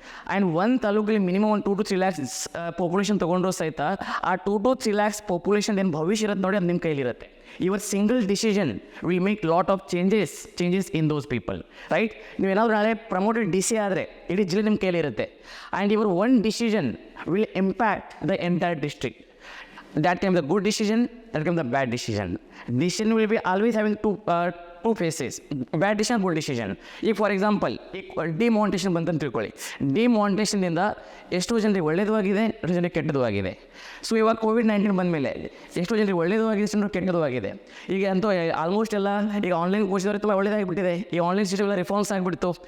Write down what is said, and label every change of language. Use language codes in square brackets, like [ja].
[kn] And ಒಂದು ತಾಲೂಕಲ್ಲಿ minimum ಒಂದು 2 to 3 lakhs ಪಾಪ್ಯುಲೇಷನ್ ತೊಗೊಂಡ್ರು ಸಹಿತ ಆ 2 to 3 lakhs ಪಾಪ್ಯುಲೇಷನ್ ಏನು ಭವಿಷ್ಯ ಇರುತ್ತೆ ನೋಡಿ, ಅದು ನಿಮ್ಮ ಕೈಲಿರುತ್ತೆ. [en] Your single decision will make lot of changes in those people, right? [kn] ನೀವೇನಾದರೂ ನಾಳೆ ಪ್ರಮೋಟೆಡ್ DC ಆದರೆ ಇಡೀ ಜಿಲ್ಲೆ ನಿಮ್ಮ ಕೈಲಿರುತ್ತೆ. [en] And your one decision will impact the entire district. That came the good decision, that came the bad decision. Decision will be always having two phases, bad decision, good decision. [kn] ಈಗ [en] for example [kn] ಈಗ demonetisation ಬಂತಂತ ತಿಳ್ಕೊಳ್ಳಿ. ಡಿಮಾನಿಟೇಷನ್ನಿಂದ ಎಷ್ಟೋ ಜನರಿಗೆ ಒಳ್ಳೆಯದು ಆಗಿದೆ, ಎಷ್ಟೋ ಜನರಿಗೆ ಕೆಟ್ಟದ್ದು ಆಗಿದೆ. ಸೊ ಇವಾಗ COVID-19 ಬಂದಮೇಲೆ ಎಷ್ಟೋ ಜನರಿಗೆ ಒಳ್ಳೆಯದು ಆಗಿದೆ, ಎಷ್ಟೋ ಜನರಿಗೆ ಕೆಟ್ಟದ್ದು ಆಗಿದೆ. ಈಗ ಅಂತೂ ಆಲ್ಮೋಸ್ಟ್ ಎಲ್ಲ ಈಗ ಆನ್ಲೈನ್ ಕೋರ್ಸ್ ತುಂಬ ಒಳ್ಳೆಯದಾಗಿಬಿಟ್ಟಿದೆ. ಈ ಆನ್ಲೈನ್ ಸಿಸ್ಟಮ್ ಎಲ್ಲ ರಿಫಾರ್ಮ್ಸ್ ಆಗಿಬಿಡ್ತು.